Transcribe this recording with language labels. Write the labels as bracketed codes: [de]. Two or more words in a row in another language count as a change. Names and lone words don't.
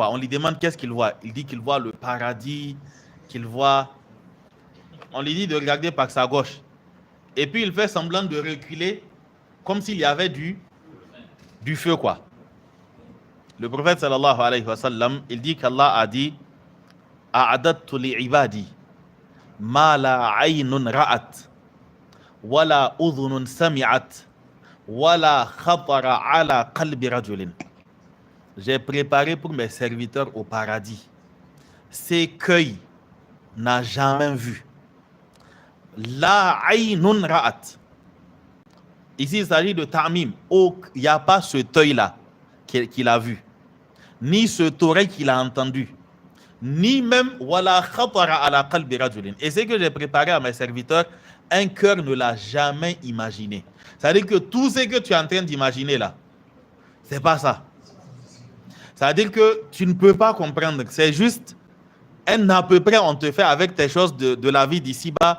[fr] On lui demande qu'est-ce qu'il voit. Il dit qu'il voit le paradis, qu'il voit... On lui dit de regarder par sa gauche. Et puis il fait semblant de reculer comme s'il y avait du feu, quoi. Le prophète [ar] صلى الله عليه وسلم, [fr] il dit qu'Allah a dit [ar] أعددت لعبادي ما لا عين رأت ولا أذن سمعت ولا خطر على قلب رجل. [fr] J'ai préparé pour mes serviteurs au paradis ce qu'œil n'a jamais vu. [ar] لا عين رأت. [fr] Ici, il s'agit de ta'mim. Il n'y a pas cet œil-là qu'il a vu, ni cette oreille qu'il a entendu, ni même [ar] ولا خطر على قلب رجل. [fr] Et ce que j'ai préparé à mes serviteurs, un cœur ne l'a jamais imaginé. C'est-à-dire que tout ce que tu es en train d'imaginer là, c'est pas ça. C'est-à-dire que tu ne peux pas comprendre. C'est juste un à peu près on te fait avec tes choses de la vie d'ici-bas.